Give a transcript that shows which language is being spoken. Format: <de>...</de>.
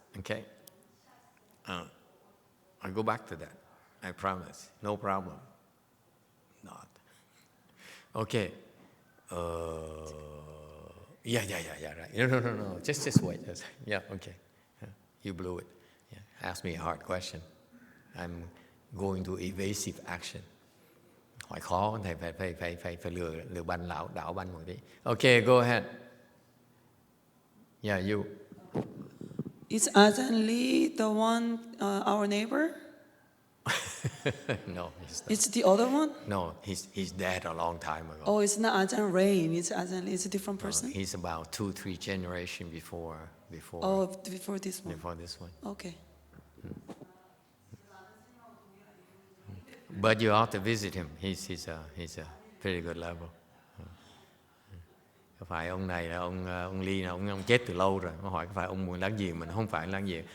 <en>Okay? I'll go back to that. I promise. No problem. Not. Okay. Yeah, right. No. Just wait. Yeah, okay. You blew it. Yeah. Ask me a hard question. I'm going to evasive action.</en> <vi>Hỏi khó, thầy phải lừa banh đảo banh một tí.</vi> <en>Okay, go ahead. Yeah, you. Is Ajahn Lee the one, our neighbor? No, he's not. It's the other one? No, he's dead a long time ago. Oh, it's not Ajahn Rain. It's Ajahn Lee. It's a different person? He's about 2-3 generations before. Oh, before this one. Before this one. Okay. But you ought to visit him. He's a pretty good level.</en> <vi>Có phải ông này là ông Lee, ông chết từ lâu rồi. Nó hỏi có phải ông muốn láng giềng, mình không phải láng giềng.</vi>